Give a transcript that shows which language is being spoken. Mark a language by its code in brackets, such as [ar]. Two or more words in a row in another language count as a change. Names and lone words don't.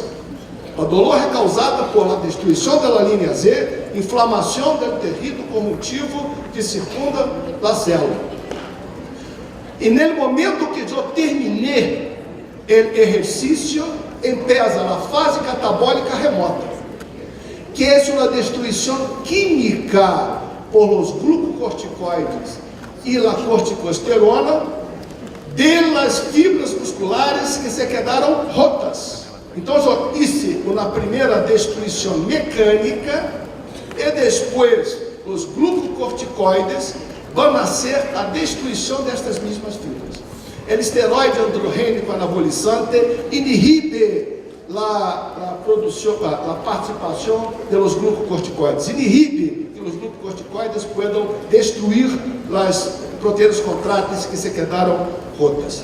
[pt] A dolor é causada por a destruição da linha Z, inflamação do tecido conjuntivo que circunda a célula. E no momento que eu terminei o exercício, empieza a fase catabólica remota, que é uma destruição química por os glucocorticoides e a corticosterona [es] de las [pt] fibras musculares que se quedaram rotas. Então, eu hice uma primeira destruição mecânica e depois os glucocorticoides vão ser a destruição destas mesmas fibras. O esteroide androgênico anabolizante inibe a participação dos glucocorticoides, inibe que os glucocorticoides possam destruir as proteínas contráteis que se quedaram rotas.